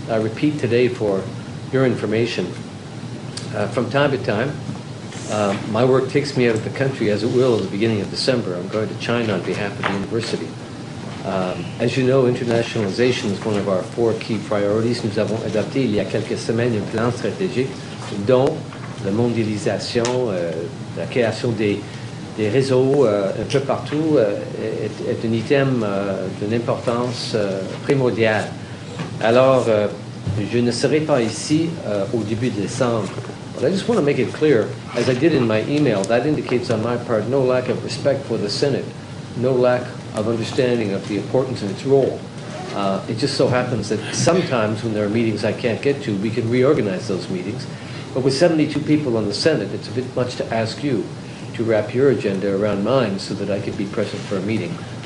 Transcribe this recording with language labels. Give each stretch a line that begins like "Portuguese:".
English: I repeat today for your information. From time to time, my work takes me out of the country, as it will at the beginning of December. I'm going to China on behalf of the university. As you know, internationalization is one of our 4 key priorities.
French: Nous avons adopté il y a quelques semaines un plan stratégique dont la mondialisation, la création des réseaux un peu partout est un item d'une importance primordiale. Alors, je ne serai pas ici au début de décembre.
English: But I just want to make it clear, as I did in my email, that indicates on my part no lack of respect for the Senate, no lack of understanding of the importance of its role. It just so happens that sometimes when there are meetings I can't get to, we can reorganize those meetings. But with 72 people on the Senate, it's a bit much to ask you to wrap your agenda around mine so that I could be present for a meeting.